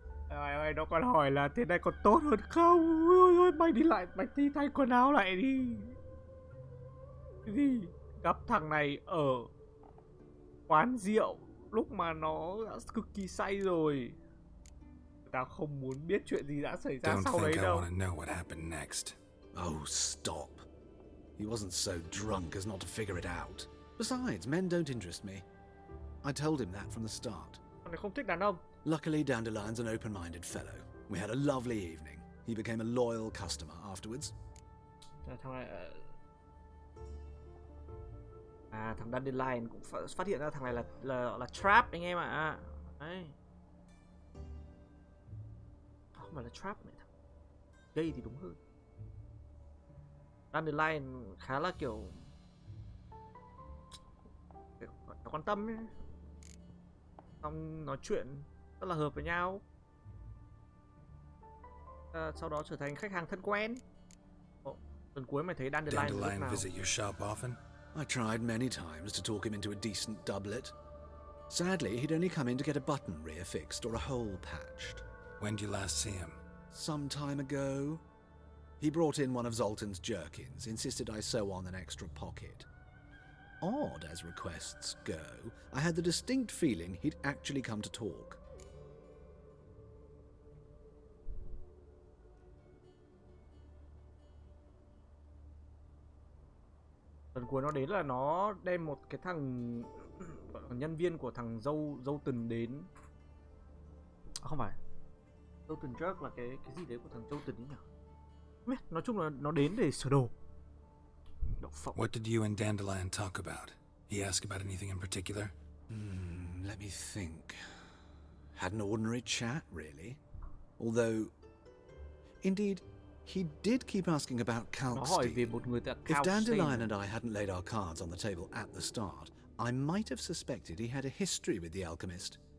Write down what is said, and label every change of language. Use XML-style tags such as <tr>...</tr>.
<vi>Ôi ôi, nó còn hỏi là thế này còn tốt hơn không? Ôi ôi, mày đi lại, mày đi thay quần áo lại đi. Cái gì? Gặp thằng này ở quán rượu lúc mà nó đã cực kỳ say rồi. Tao không muốn biết chuyện gì đã xảy ra</vi> <en>Don't</en> <vi>sau đấy</vi> <en>think I</en> <vi>đâu.</vi> <en>want to know what happened next. Oh, stop. He wasn't so drunk as not to figure it out. Besides, men don't interest me. I told him that from the start.</en> <vi>Thằng này không thích đàn ông.</vi> <en>Luckily, Dandelion's an open-minded fellow. We had a lovely evening. He became a loyal customer afterwards.</en> <vi>Thằng này thằng Dandelion cũng phát hiện ra thằng này là trap anh em ạ. Đấy. Không phải là trap này, gây thì đúng hơn. Dandelion khá là kiểu nó quan tâm ấy. Xong nói chuyện rất là hợp với nhau. sau đó trở thành khách hàng thân quen. Lần cuối mày thấy Dandelion lúc</vi> <en>Dandelion</en> <vi>nào?</vi> <en>visit your shop often? I tried many times to talk him into a decent doublet. Sadly, he'd only come in to get a button rear fixed or a hole patched. When did you last see him? Some time ago. He brought in one of Zoltan's jerkins, insisted I sew on an extra pocket. Odd as requests go, I had the distinct feeling he'd actually come to talk.</en> <vi>Lần cuối nó đến là nó đem một cái thằng nhân viên của thằng dâu Tần đến. Không phải. Dâu Tần Jerk là cái gì đấy của thằng dâu Tần ấy nhỉ? Nói chung là nó đến để sửa đồ.</vi> <en>What did you and Dandelion talk about? He asked about anything in particular? Let me think. Had an ordinary chat, really. Although, indeed, he did keep asking about Kalkstein. If Dandelion and I hadn't laid our cards on the table at the start, I might have suspected he had a history with the alchemist.</en>